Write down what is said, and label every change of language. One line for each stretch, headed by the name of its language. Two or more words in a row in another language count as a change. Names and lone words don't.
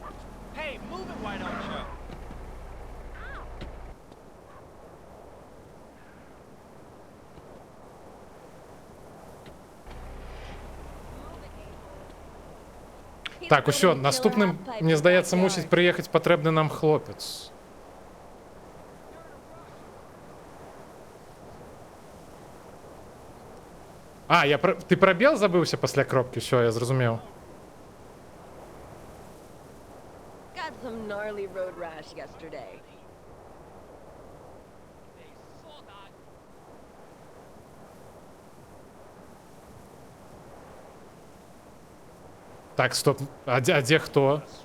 Belarusian: Так, усё, наступным, мне здаецца, мусіць прыехаць патрэбны нам хлопец. А, ты прабел забыўся пасля кропкі? Усё, я зразумеў.
English: Got some gnarly road rash yesterday.
Belarusian: Так, стоп, а дзе хто?